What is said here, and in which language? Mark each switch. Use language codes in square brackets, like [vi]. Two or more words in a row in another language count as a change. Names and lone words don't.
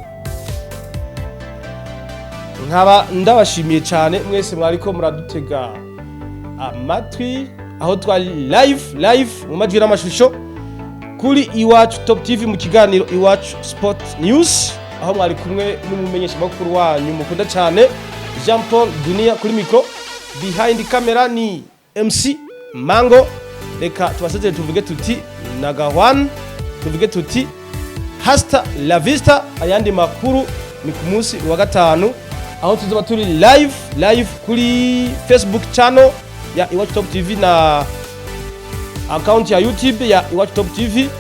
[rn] Nkaba ndabashimiye cyane mwese mwariko muradutega amatwi, aho twari live mu majwi n'amashusho kuri Iwacu Top TV mu kiganiro Iwacu Sport News, aho mwari kumwe n'umumenyesha makuru wanyu mukunda cyane Jean Paul Dunia kuri micro. [en] Behind camera [rn] ni MC Mango. Reka tubasezere tuvuge tuti nagahwan, tuvuge tuti [es] hasta la vista. [rn] Ayandi makuru ni ku munsi wa gatanu, aho tuzoba turi live kuri Facebook channel ya Iwacu Top TV na account ya YouTube ya Iwacu Top TV.